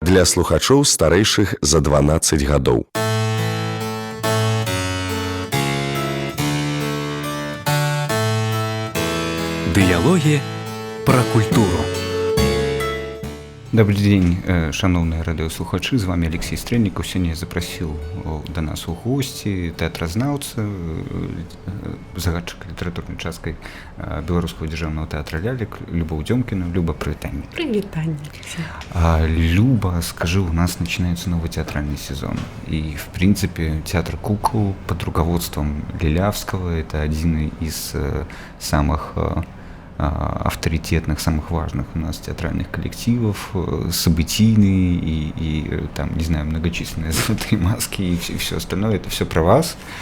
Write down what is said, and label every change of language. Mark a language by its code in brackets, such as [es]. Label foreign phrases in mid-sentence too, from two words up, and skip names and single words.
[be] для слухачоў старэйшых за 12 гадоў. Дыялогі пра культуру. [ru] Добрый день, шановные радиослухачи, с вами Алексей Стрельников. Сегодня я запросил [be] до нас у гости театразнаўца, загадчыка літаратурнай часткай Беларускага дзяржаўнага тэатра лялек Любу Дзёмкіну. Люба, прывітанне. Прывітанне, Алексей. [ru] Люба, скажи, у нас начинается новый театральный сезон. И, в принципе, театр кукол под руководством Лилявского – это один из самых авторитетных, самых важных у нас театральных коллективов, событийные и там, не знаю, многочисленные золотые маски и все остальное, это все про вас.